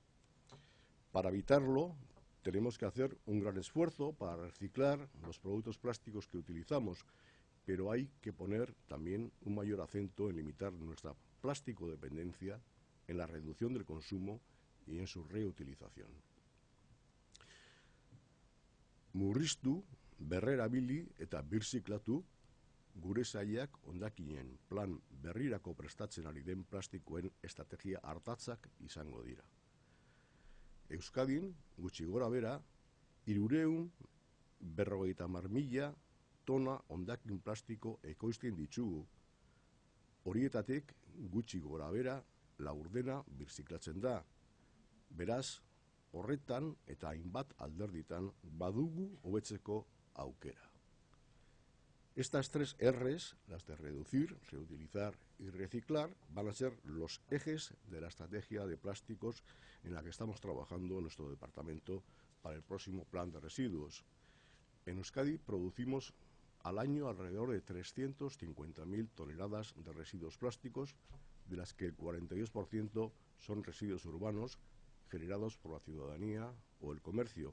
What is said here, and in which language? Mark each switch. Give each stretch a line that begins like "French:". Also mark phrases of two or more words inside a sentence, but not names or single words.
Spanish: Para evitarlo, tenemos que hacer un gran esfuerzo para reciclar los productos plásticos que utilizamos, pero hay que poner también un mayor acento en limitar nuestra plástico dependencia, en la reducción del consumo y en su reutilización.
Basque: Murriztu, berrerabili eta birziklatu, gure sailak hondakinen plan berrirako prestatzen ari den plastikoen estrategia ardatzak izango dira. Euskadin, gutxi gora bera, 350.000 tona hondakin plastiko ekoizten ditugu. Horietatik, gutxi gora bera, laurdena birziklatzen da. Beraz, horretan eta hainbat alderditan badugu hobetzeko aukera.
Spanish: Estas 3 R's, las de reducir, reutilizar y reciclar, van a ser los ejes de la estrategia de plásticos en la que estamos trabajando en nuestro departamento para el próximo plan de residuos. En Euskadi producimos al año alrededor de 350.000 toneladas de residuos plásticos, de las que el 42% son residuos urbanos generados por la ciudadanía o el comercio.